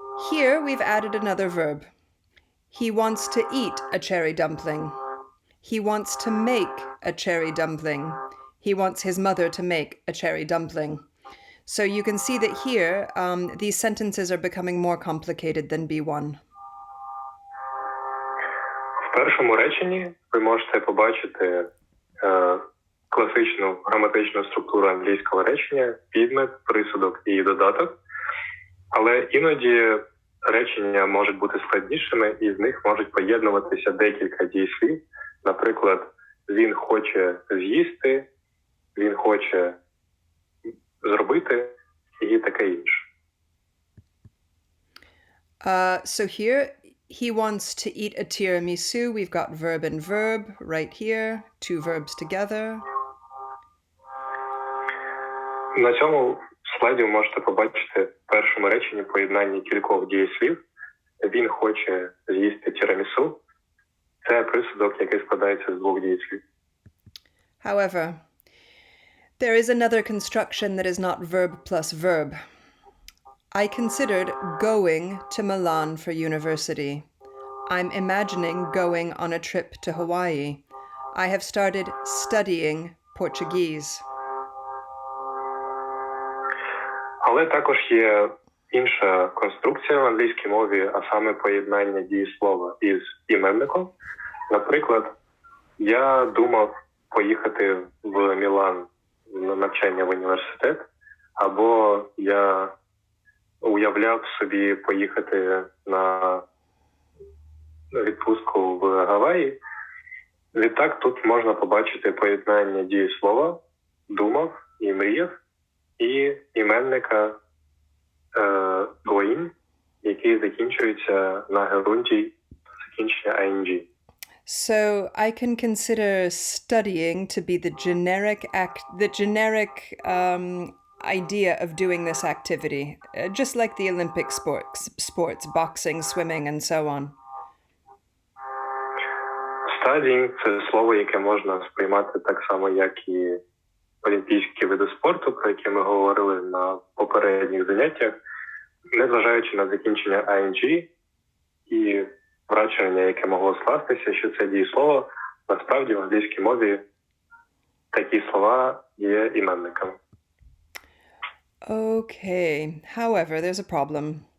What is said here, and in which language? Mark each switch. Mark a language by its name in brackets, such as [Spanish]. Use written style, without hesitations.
[English] Here we've added another verb. He wants to eat a cherry dumpling. He wants to make a cherry dumpling. He wants his mother to make a cherry dumpling. So you can see that here these sentences are becoming more complicated than B1. [Ukrainian] В першому реченні ви можете побачити класичну граматичну структуру англійського речення, підмет, присудок і додаток. Але іноді речення можуть бути складнішими, і з них можуть поєднуватися декілька дієслів. Наприклад, він хоче з'їсти, він хоче зробити і таке інше. [English] So here, he wants to eat a tiramisu. We've got verb and verb right here, two verbs together. [Ukrainian] На цьому слайді ви можете побачити в першому реченні поєднання кількох дієслів. Він хоче з'їсти тірамісу. Це присудок, який складається з двох дієслів. [English] However, there is another construction that is not verb plus verb. I considered going to Milan for university. I'm imagining going on a trip to Hawaii. I have started studying Portuguese. [Ukrainian] Але також є інша конструкція в англійській мові, а саме поєднання дієслова із іменником. Наприклад, я думав поїхати в Мілан на навчання в університет, або я уявляв собі поїхати на відпустку в Гаваї. Відтак тут можна побачити поєднання дієслова «думав» і «мріяв» і іменника «going», який закінчується на герундій закінчення «ing». [English] So I can consider studying to be the generic idea of doing this activity, just like the Olympic sports, boxing, swimming, and so on. [Ukrainian] Studying – це слово, яке можна сприймати так само, як і олімпійські види спорту, про які ми говорили на попередніх заняттях, незважаючи на закінчення «ing» і враження, яке могло скластися, що це дієслово, насправді в англійській мові такі слова є іменниками. [English] Okay, however, there's a problem.